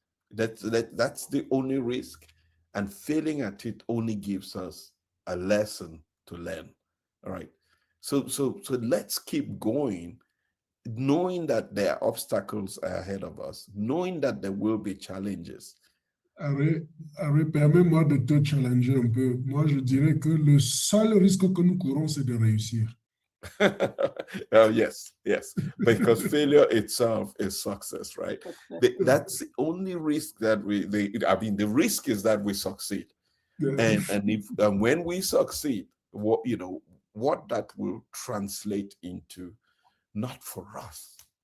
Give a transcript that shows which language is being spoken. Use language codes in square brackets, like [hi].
[en] That's the only risk. And failing at it only gives us a lesson to learn, all right? So let's keep going, knowing that there are obstacles ahead of us, knowing that there will be challenges. [fr] Harry, permets-moi de te challenger un peu. Moi, je dirais que le seul risque que nous courons, c'est de réussir. [en] Yes, because failure itself is success, right? That's the only risk that the risk is that we succeed. Yeah. And when we succeed, what that will translate into, not for us.